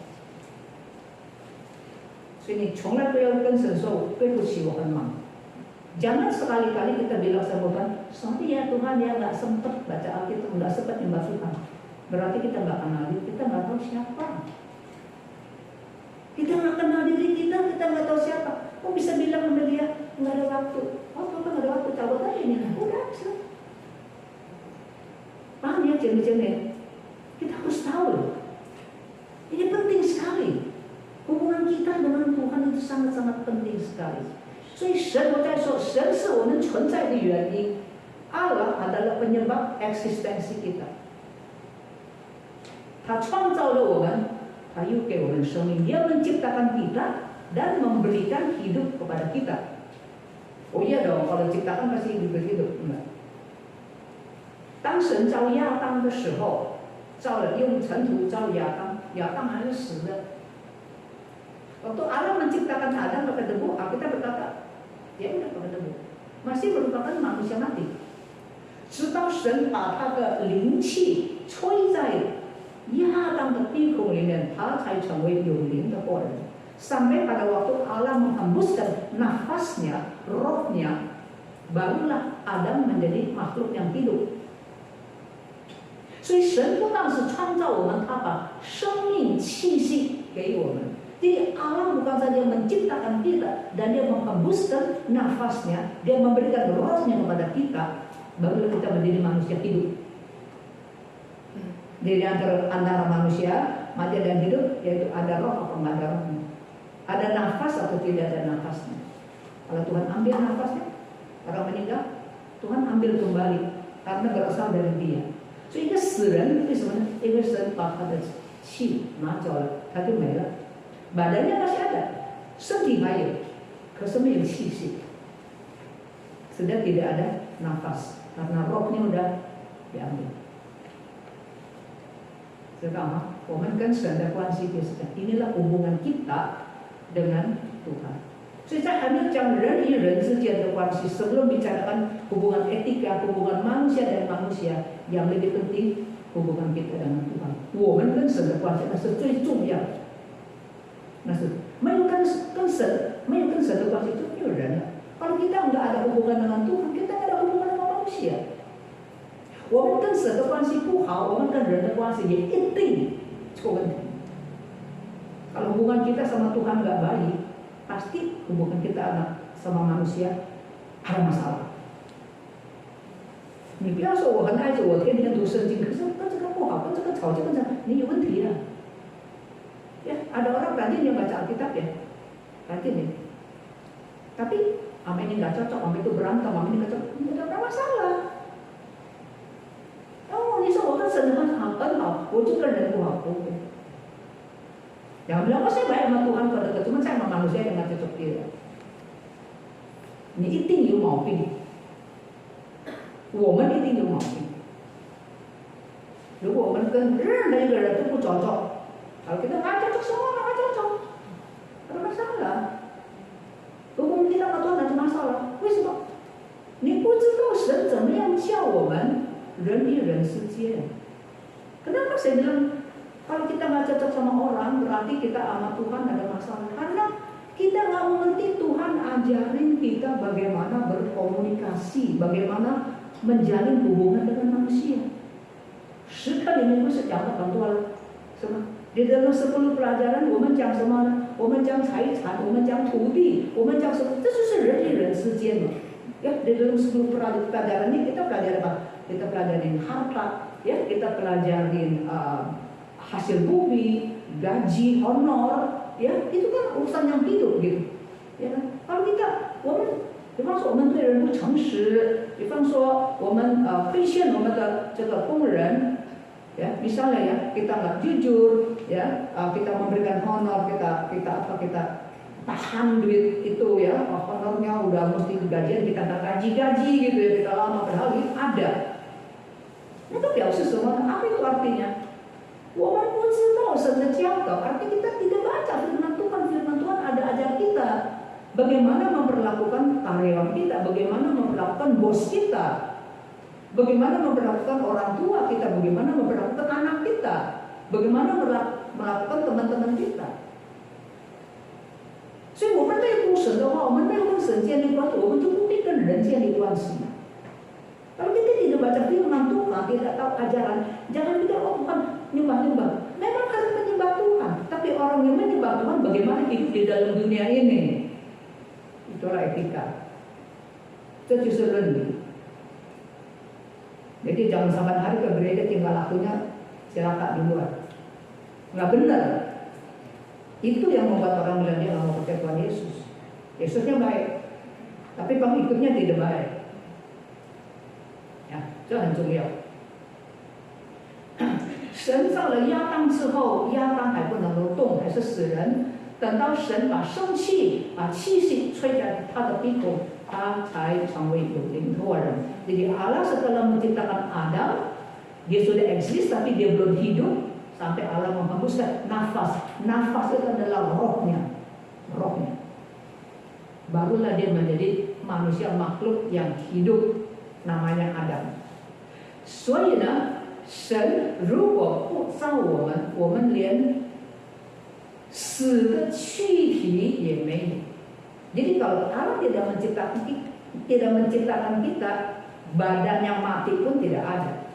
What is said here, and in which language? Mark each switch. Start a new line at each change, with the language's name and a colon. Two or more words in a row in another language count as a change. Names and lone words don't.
Chinese: 所以你从来不要跟神说对不起，我很忙。
Indonesian: Jangan sekali-kali kita bilang sama Tuhan, sorry ya Tuhan ya nggak sempat baca Alkitab, nggak sempat nyembah Tuhan. Berarti kita nggak kenal diri, kita nggak tahu siapa. Kita nggak kenal diri kita nggak tahu siapa. Kok bisa bilang sama dia nggak ada waktu? Oh Tuhan nggak ada waktu, cabut aja ini. Udah bisa. Paham ya jenis-jenis? Kita harus tahu. Ini penting sekali. Hubungan kita dengan Tuhan itu sangat-sangat penting sekali.
Chinese: 所以神，我在说，神是我们存在的原因。
Indonesian: Allah adalah penyebab eksistensi kita.
Chinese: 他创造了我们，他又给我们生命，
Indonesian: dia menciptakan kita dan memberikan hidup kepada kita. Oh iya dong, kalau ciptakan pasti hidup enggak?
Chinese: 当神造亚当的时候，用尘土造亚当，亚当还是死的。
Indonesian: Waktu Allah menciptakan Adam pakai debu, kita berkata, dia udah pakai debu, masih merupakan manusia mati.
Chinese: 直到神把他的灵气吹在亚当的鼻孔里面，他才成为有灵的活人。
Indonesian: Sampai pada waktu Allah menghembuskan nafasnya, rohnya barulah Adam menjadi makhluk yang hidup.
Chinese: 所以神不但是创造我们，他把生命气息给我们。
Indonesian: Jadi Allah bukan saja menciptakan kita dan dia menghembuskan nafasnya, dia memberikan rohnya kepada kita, baru kita menjadi manusia hidup. Jadi antara manusia mati dan hidup yaitu ada roh atau nggak ada rohnya, ada nafas atau tidak ada nafasnya. Kalau Tuhan ambil nafasnya, orang meninggal, Tuhan ambil kembali karena berasal dari Dia.
Chinese: 所以一个死人为什么呢？因为神把他的气拿走了，他就没了。
Indonesian: badannya masih ada,
Chinese: 身体还有，可是没有气息，
Indonesian: sudah tidak ada nafas karena rohnya udah diambil. Sekarang,
Chinese: 我们跟神的关系就是这样，
Indonesian: inilah hubungan kita dengan Tuhan.
Chinese: 所以在还没有讲人与人之间的关系，
Indonesian: sebelum bicarakan hubungan etika, hubungan manusia dan manusia, yang lebih penting hubungan kita dengan Tuhan.
Chinese: 我们跟神的关系那是最重要的，那是没有跟神的关系就没有人了。
Indonesian: Kalau kita nggak ada hubungan dengan Tuhan, kita nggak ada hubungan dengan manusia.
Chinese: 我们跟神的关系不好，我们跟人的关系也一定出问题。
Indonesian: Kalau hubungan kita sama Tuhan nggak baik, pasti hubungan kita sama manusia ada masalah.
Chinese: 你不要说我很爱主，我天天读圣经，可是跟这个不好，跟这个吵，这个你有问题啊。
Indonesian: Ya, ada orang rajin yang baca Alkitab ya, rajin ya. Tapi sama ini nggak cocok, sama itu berantem, sama ini nggak cocok, nggak ada masalah.
Chinese: Oh, 你说我跟神很好，我就跟人不好，不会。
Indonesian: Jangan bilang, oh saya baik sama Tuhan kalau dekat, cuma saya sama manusia yang nggak cocok dia.
Chinese: Ini 一定有毛病，我们一定有毛病。如果我们跟任何一个人都不着重，
Indonesian: kalau kita nggak cocok semua nggak cocok, ada masalah. Hubungan kita sama Tuhan ada masalah.
Chinese: 为什么？你不知道神怎么样叫我们人与人之间。
Indonesian: Kenapa saya bilang kalau kita nggak cocok sama orang berarti kita sama Tuhan ada masalah? Karena kita nggak mengerti Tuhan ajarin kita bagaimana berkomunikasi, bagaimana menjalin hubungan dengan manusia.
Chinese: 10 课里面不是讲了很多了，是吗？
Indonesian: Di dalam 10 pelajaran,
Chinese: 我们讲什么呢？我们讲财产，我们讲土地，我们讲什么？这就是人与人之间嘛。
Indonesian: Ya, di dalam 10 pelajaran ini kita pelajari apa? Kita pelajarin harta, ya, kita pelajarin hasil bumi, gaji, honor, ya, itu kan urusan yang hidup gitu. Ya kan? Kalau kita,
Chinese: 比方说我们对人不诚实，比方说我们亏欠我们的这个工人。
Indonesian: Ya, misalnya ya kita nggak jujur, ya kita memberikan honor, kita tahan duit itu ya, honornya udah mesti gajian kita nggak gaji gitu ya, kita lama padahal itu ada. Itu biasa semua, apa itu artinya?
Chinese: 我们不知道神的教导,
Indonesian: artinya kita tidak baca firman Tuhan ada ajar kita bagaimana memperlakukan karyawan kita, bagaimana memperlakukan bos kita. Bagaimana memperlakukan orang tua kita, bagaimana memperlakukan anak kita, bagaimana melakukan teman-teman kita.
Chinese: 所以我们内部神的话，我们没有跟神建立关系，我们就不必跟人建立关系。
Indonesian: Kalau kita tidak baca firman Tuhan, tidak tahu ajaran, jangan pikir oh Tuhan nyembah-nyembah. Memang harus menyembah Tuhan, tapi orang yang menyembah Tuhan bagaimana hidup di dalam dunia ini. Itulah etika. Itu justru rendah. Jadi jangan sampai hari ke gereja tinggal lakunya silakan di luar. Nggak benar. Itu yang membuat orang bilang dia nggak mau percaya Tuhan Yesus. Yesusnya baik, tapi pengikutnya tidak baik. Ya,
Chinese: 这很重要。神造了亚当之后，亚当还不能够动，还是死人。等到神把生气、把气息吹在他的鼻孔，他才成为有灵头人。
Indonesian: Jadi Allah setelah menciptakan Adam, dia sudah eksis tapi dia belum hidup sampai Allah menghembuskan nafas. Nafas itu adalah rohnya, barulah dia menjadi manusia makhluk yang hidup, namanya Adam.
Chinese: 所以呢，神如果不造我们连死的躯体也没有。
Indonesian: Jadi kalau Allah tidak menciptakan tidak menciptakan kita, badan yang mati pun tidak ada.